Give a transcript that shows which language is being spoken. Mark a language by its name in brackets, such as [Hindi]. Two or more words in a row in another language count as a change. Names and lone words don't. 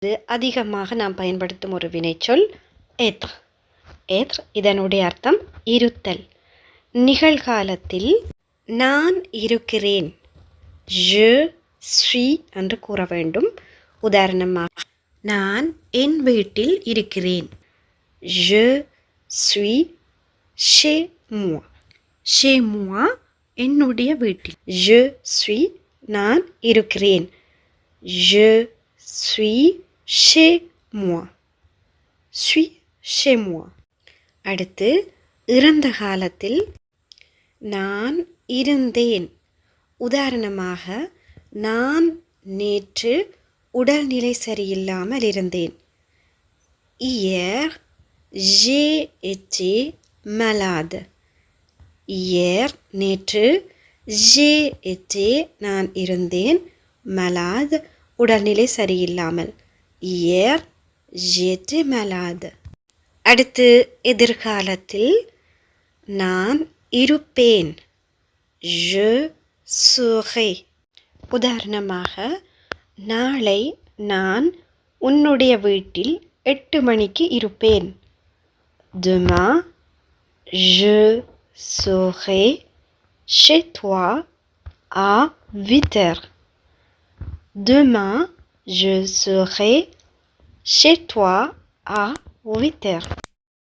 [Tamil] இது அதிகமாக நாம் பயன்படுத்தும் ஒரு வினைச்சொல் être. être இதனுடைய அர்த்தம் இருத்தல். நிகழ்காலத்தில் நான் இருக்கிறேன். [French] je suis [Tamil] என்று கூற வேண்டும். உதாரணமாக நான் என் வீட்டில் இருக்கிறேன். [French] je suis chez moi. chez moi [Tamil] என்னுடைய வீட்டில். [French] je suis [Tamil] நான் இருக்கிறேன். [French] je suis chez moi. suis chez moi. [Tamil] அடுத்து இறந்த காலத்தில் நான் இருந்தேன். உதாரணமாக நான் நேற்று உடல்நிலை சரியில்லாமல் இருந்தேன். [French] hier j'ai été malade. [Tamil] hier நேற்று [French] j'ai été [Tamil] நான் இருந்தேன் malade உடல்நிலை சரியில்லாமல். [French] hier j'étais malade. [Tamil] அடுத்து எதிர்காலத்தில் நான் இருப்பேன். [French] je serai. [Tamil] உதாரணமாக நாளை நான் உன்னுடைய வீட்டில் 8 மணிக்கு இருப்பேன். [French] demain je serai chez toi à 8 heures. demain je serai chez toi à 8 heures.